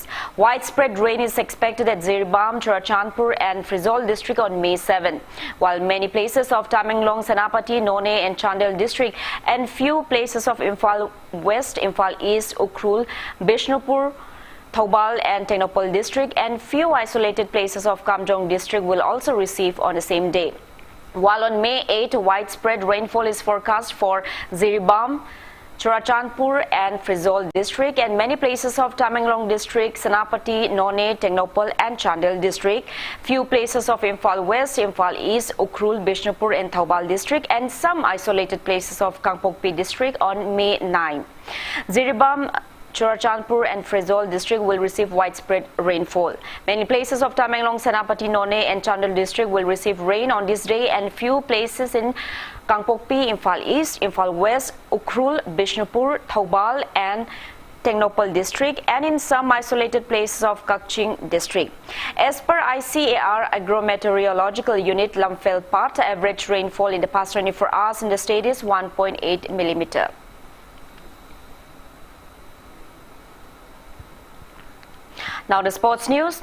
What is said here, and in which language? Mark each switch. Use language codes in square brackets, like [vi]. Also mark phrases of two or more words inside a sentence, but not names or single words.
[en] Widespread rain is expected at Zirbam, Churachandpur and Frizol district on May 7, while many places of Tamenglong, Senapati, None and Chandel district and few places of Imphal West, Imphal East, Ukhrul, Bishnupur, Thoubal and Tenopal district and few isolated places of Kamjong district will also receive on the same day. While on May 8, widespread rainfall is forecast for Zirbam, Churachandpur and Frizol district and many places of Tamenglong district, Senapati, None, Tenopal and Chandel district, few places of Imphal West, Imphal East, Ukhrul, Bishnupur and Thoubal district and some isolated places of Kangpokpi district on May 9. Zirbam, Churachandpur and Frizol district will receive widespread rainfall. Many places of Tamenglong, Senapati, None and Chandel district will receive rain on this day and few places in Kangpokpi, Imphal East, Imphal West, Ukhrul, Bishnupur, Thoubal and Tengnopal district and in some isolated places of Kakching district. As per ICAR Agrometeorological Unit Lamphel-Pat, average rainfall in the past 24 hours in the state is 1.8 mm. Now the sports news.